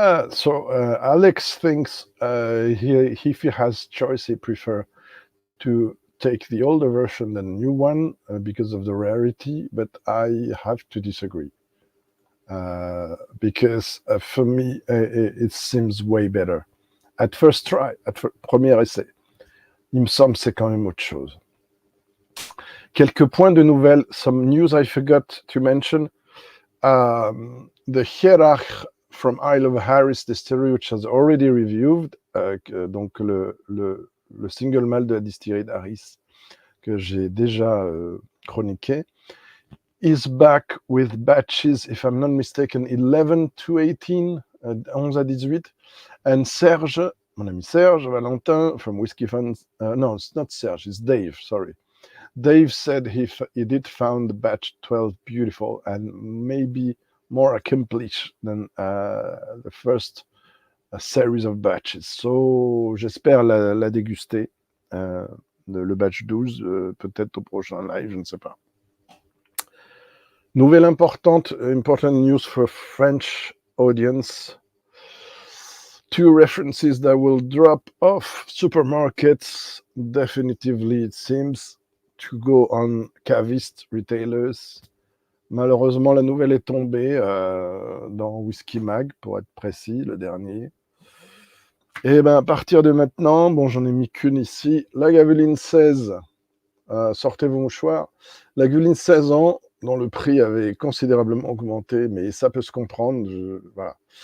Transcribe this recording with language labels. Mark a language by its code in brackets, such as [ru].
[en] So Alex thinks if he has choice, he prefer to take the older version than the new one because of the rarity, but I have to disagree. Because for me, it seems way better. At first try, [fr] premier essai, il me semble c'est quand même autre chose. Quelques points de nouvelles, [en] some news I forgot to mention. The Hierarch from LAMAS Distillery, which has already reviewed, [fr] donc le single-malt de la distillerie d'Aris, que j'ai déjà chroniqué, [en] is back with batches, if I'm not mistaken, 11 to 18, [fr] 11 à 18, [en] and Serge, [fr] mon ami [en] Serge Valentin from Whiskey Fans, no, it's not Serge, it's Dave, sorry. Dave said he did found batch 12 beautiful and maybe more accomplished than the first series of batches. [fr] So, j'espère la déguster, le batch 12, peut-être au prochain live, je ne sais pas. Nouvelle importante, [en] important news for French audience. 2 references that will drop off supermarkets, definitively it seems, to go on cavist retailers. [fr] Malheureusement, la nouvelle est tombée dans Whisky Mag, pour être précis, le dernier. Et ben, à partir de maintenant, bon, j'en ai mis qu'une ici, la Gaveline 16, sortez vos mouchoirs, la Gaveline 16 ans, dont le prix avait considérablement augmenté, mais ça peut se comprendre, voilà.